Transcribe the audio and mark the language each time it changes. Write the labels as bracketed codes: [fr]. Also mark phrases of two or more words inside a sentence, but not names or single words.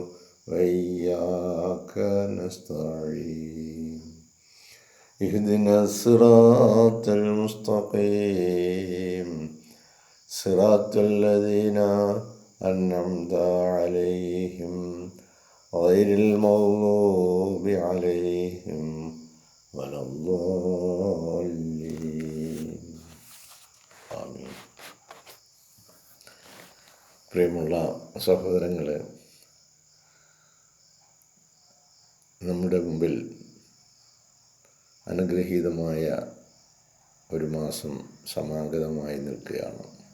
[ar] وإياك نستعين اهدنا الصراط المستقيم صراط الذين أنعمت عليهم غير المغضوب عليهم ولا الضالين. ആമീൻ. [ml] പ്രിയമുള്ള സഹോദരങ്ങളെ, നമ്മുടെ മുമ്പിൽ അനുഗ്രഹീതമായ ഒരു മാസം സമാഗതമായി നിൽക്കുകയാണ്.